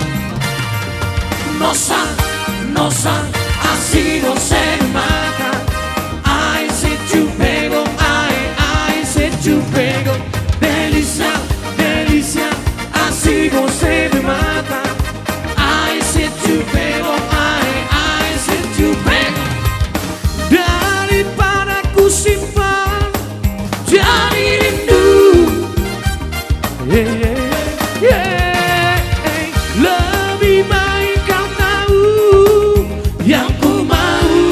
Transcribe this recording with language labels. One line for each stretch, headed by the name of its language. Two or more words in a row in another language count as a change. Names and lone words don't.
Portuguese: Nossa, nossa, assim você me mata. Ai, se te pego, ai, se te pego. Delícia, delícia, assim você me mata. Ai, se te pego, ai, se te pego.
Indonesian: Dari para ku simpan jadi rindu. Lebih baik kau tahu yang ku mau.